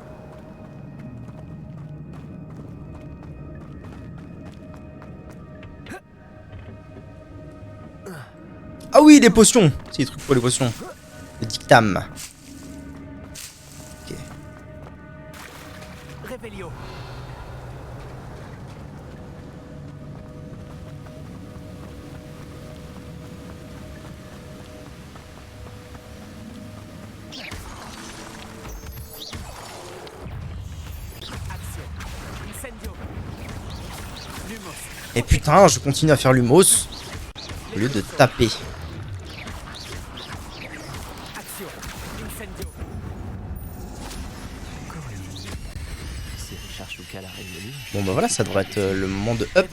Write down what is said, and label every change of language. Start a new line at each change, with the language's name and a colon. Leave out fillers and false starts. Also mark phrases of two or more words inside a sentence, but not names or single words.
French: Ah oui, les potions. C'est des trucs pour les potions. Le dictam. Ok. Revelio. Action. Incendio. Lumos. Et putain, je continue à faire l'humos. lieu de taper. Action. Incendio. Encore une. Si Richard Shuka l'a révélé, Bon bah voilà, ça devrait être le moment de up.